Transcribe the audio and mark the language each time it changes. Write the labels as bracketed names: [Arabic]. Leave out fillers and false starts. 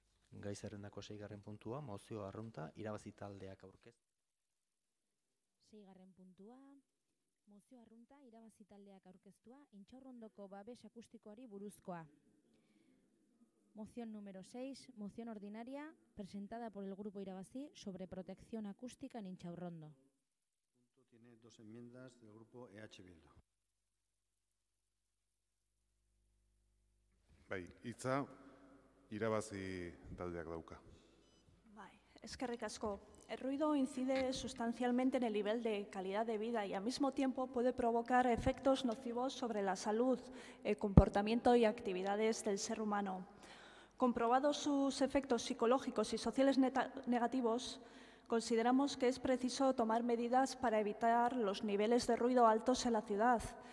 [Basque] Gai zerrendako 6. puntua, mozio arrunta, irabazi taldeak aurkeztu. 6. puntua, mozio arrunta, irabazi taldeak aurkeztua, Intxaurrondoko babes akustikoari buruzkoa. [Spanish] Moción número 6, moción ordinaria, presentada por el Grupo Irabazi sobre protección acústica en Intxaurrondo. Tiene 2 enmiendas del Grupo EH Bildu. [Basque] Bai, hitza Irabazi taldeak dauka. Eskerrik asko. [Spanish] El ruido incide sustancialmente en el nivel de calidad de vida y al mismo tiempo puede provocar efectos nocivos sobre la salud, el comportamiento y actividades del ser humano. Comprobados sus efectos psicológicos y sociales negativos, consideramos que es preciso tomar medidas para evitar los niveles de ruido altos en la ciudad.